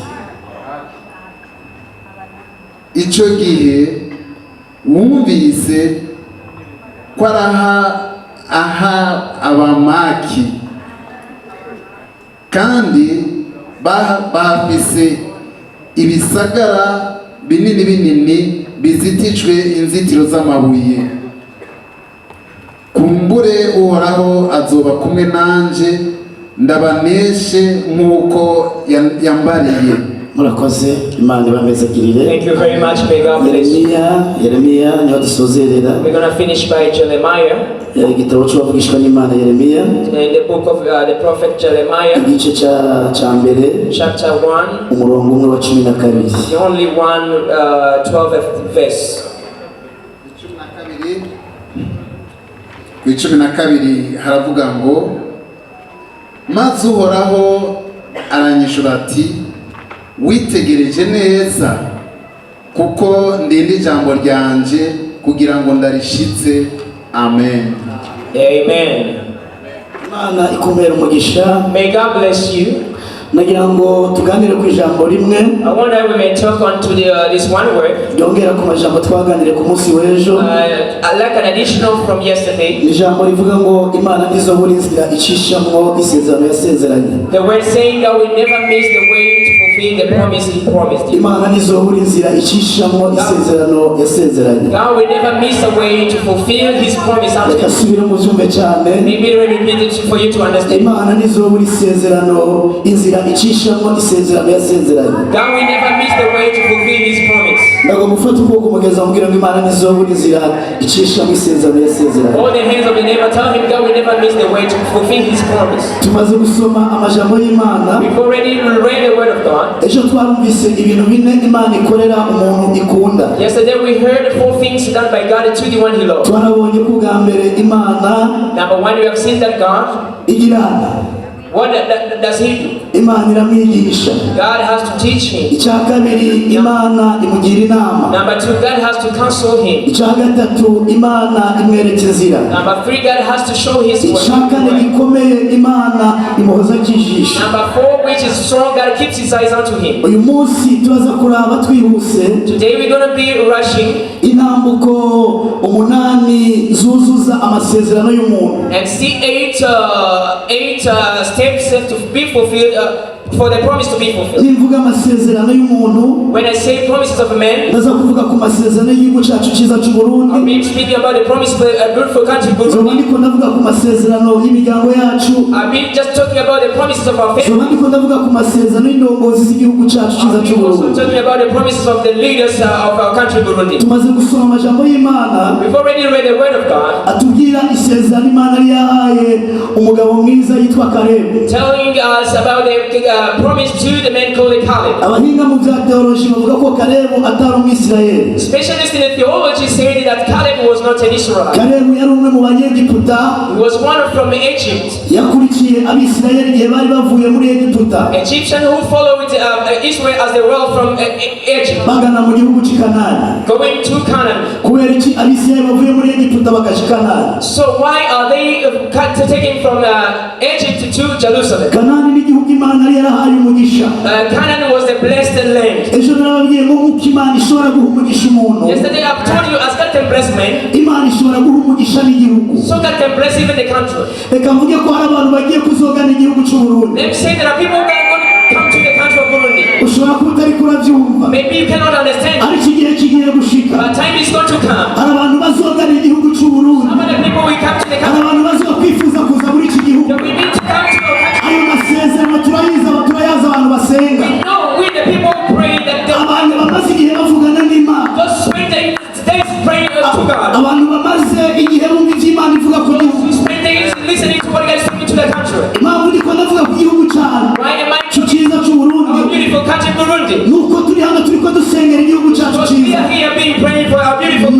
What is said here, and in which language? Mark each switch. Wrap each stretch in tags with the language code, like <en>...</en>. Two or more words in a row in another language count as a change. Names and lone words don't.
<rn>Ico gihe wumvise ko Abamaki, kandi bahafise ibisagara binini binini bizitijwe inzitiro z'amabuye. Kumbure Uhoraho azoba kumwe nanje ndabaneshe nk'uko yambariye. Murakoze, Imana ibamezagirire.</rn> <en>Thank you very much. May God bless you.</en> <rn>Yeremiya niho dusozerera.</rn> <en>We're going to finish by Jeremiah.</en> <rn>Igitabo cy'abavugishwa n'Imana Yeremiya,</rn> <en>In the book of the prophet Jeremiah,</en> <rn>igice cya mbere,</rn> <en>chapter 1,</en> <rn>umurongo umwe wa 12.</rn> <en>the only one, 12th verse.</en> <rn>Ku 12 haravuga ngo maze Uhoraho aranyishura ati witegereje neza, kuko ndindi ijambo ryanje kugira ngo ndarishitse. Amen. Amen. Imana ikumera umugisha.</rn> <en>May God bless you.</en> <rn>Nagira ngo tuganire ku ijambo rimwe.</rn> <en>I wonder if we may talk on to this one word.</en> <rn>Ryongera ku majambo twaganire ku munsi w'ejo.</rn> <en>Like an additional from yesterday.</en> <rn>Ijambo rivuga ngo Imana ntizobura inzira icishamwo isezerano yasezeranye.</rn> <en>The word saying that we never miss the way to fulfill the promise He promised you.</en> <rn>Imana ntizobura inzira icishamwo isezerano yasezeranye.</rn> <en>God will never miss a way to fulfill His promise.</en> <rn>Reka subire mu byumve cyane.</rn> <en>Maybe we repeat it for you to understand.</en> <rn>Imana ntizobura isezerano inzira icishamwo isezerano yasezeranye.</rn> <en>God will never miss the way to fulfill His promise.</en> <rn>Ndago mufata ukuboko mugeza mubwira ngo Imana ntizobura inzira icishamwo isezerano yasezeranye.</rn> <en>Hold the hands of the neighbor. Tell him God will never miss the way to fulfill His promise.</en> <rn>Tumaze gusoma amajambo y'Imana.</rn> <en>We've already read the word of God.</en> <rn>Ejo twarumvise ibintu bine Imana ikorera umuntu ikunda.</rn> <en>Yesterday we heard the 4 things done by God to the one He loves.</en> <rn>Twarabonye ko bwa mbere Imana</rn> <en>Number 1, we have seen that God,</en> <rn>igirana.</rn> <en>what does He do?</en> <rn>Imana iramwigisha.</rn> <en>God has to teach him.</en> <rn>Icya kabiri Imana imugira inama.</rn> <en>Number 2, God has to counsel him.</en> <rn>Icya gatatu Imana imwereka inzira.</rn> <en>Number 3, God has to show His</en> <rn>Icya kane</rn> <en>word.</en> <rn>gikomeye Imana imuhoza kijisho.</rn> <en>Number 4, which is strong, God keeps His eyes onto him.</en> <rn>Uyu munsi turaza kuraba twihuse</rn> <en>Today we're going to be rushing</en> <rn>intambuko 8 zuzuza amasezerano y'umuntu.</rn> <en>and see 8 steps to be fulfilled for the promise to be fulfilled.</en> <rn>nimvuga amasezerano y'umuntu</rn> <en>When I say promises of a man,</en> <rn>ndaza kuvuga ku masezerano y'igihugu cyacu cyiza cy'u Burundi.</rn> <en>I'm speaking about the promise for a beautiful country,</en> <rn>Zoba</rn> <en>Burundi.</en> <rn>ndiko ndavuga ku masezerano y'imiryango yacu.</rn> <en>I'm just talking about the promises of our faith.</en> <rn>Zoba ndiko ndavuga ku masezerano y'indongozi z'igihugu cyacu cyiza cy'u</rn> <en>I'm also</en> <rn>Burundi.</rn> <en>talking about the promises of the leaders of our country, Burundi.</en> <rn>Tumaze gusoma amajambo y'Imana</rn> <en>We've already read the word of God</en> <rn>atubwira isezerano Imana yari yahaye umugabo mwiza yitwa Kalebu.</rn> <en>telling us about the promise to the man called Caleb.</en> <rn>Abahinga mu bya teoloji bavuga ko Kalebu atari umwisirayeli.</rn> <en>Specialists in the theology say that Caleb was not an Israelite.</en> <rn>Kalebu yari umwe mu banyegiputa</rn> <en>He was one from Egypt,</en> <rn>yakurikiye abisirayeli igihe bari bavuye muri Egiputa</rn> <en>Egyptian who followed Israel as they were from Egypt,</en> <rn>bagana mu gihugu cy'i Kanani.</rn> <en>going to Canaan.</en> <rn>Kubera iki abisirayeli bavuye muri Egiputa bakaja i Kanani?</rn> <en>So why are they taken from Egypt to Jerusalem?</en> <rn>Kanani ni igihugu Imana yari yarahaye umugisha.</rn> <en>Canaan was the blessed land.</en> <rn>Ejo narababwiye ngo uko Imana ishobora guha umugisha umuntu,</rn> <en>Yesterday I've told you, as God can bless men,</en> <rn>Imana ishobora guha umugisha n'igihugu.</rn> <en>so God can bless even the country.</en> <rn>Reka mvuge ko hari abantu bagiye kuzogana igihugu cy'u Burundi.</rn> <en>Let me say there are people that are going to come to the country of Burundi.</en> <rn>Ushobora kuba utari kurabyumva,</rn> <en>Maybe you cannot understand,</en> <rn>ariko igihe kigiye gushika.</rn> <en>but time is going to come.</en> <rn>Hari abantu bazogana igihugu cy'u Burundi,</rn> <en>Some of the people will come to the</en> <rn>hari</rn> <en>country.</en> <rn>abantu bazokwifuza kuza muri iki gihugu.</rn> <en>We need to come to our country.</en> <rn>Ayo masezerano turayazi abantu basenga,</rn> <en>No, we the people who pray that</en> <rn>abantu bamaze igihe bavugana n'Imana,</rn> <en>just spend days praying to God.</en> <rn>abantu bamaze igihe bumva ivyo Imana ivuga ku gihugu.</rn> <en>We spend days listening to what God is saying to the country.</en> <rn>Impamvu ndiko ndavuga ku gihugu cyane</rn> <en>Why am I</en> <rn>cyiza cy'u Burundi,</rn> <en>our beautiful country, Burundi?</en> <rn>nuko turi hano turiko dusengera igihugu cyacu</rn> <en>Because we</en> <rn>cyiza,</rn> <en>are here being praying for our beautiful country.</en>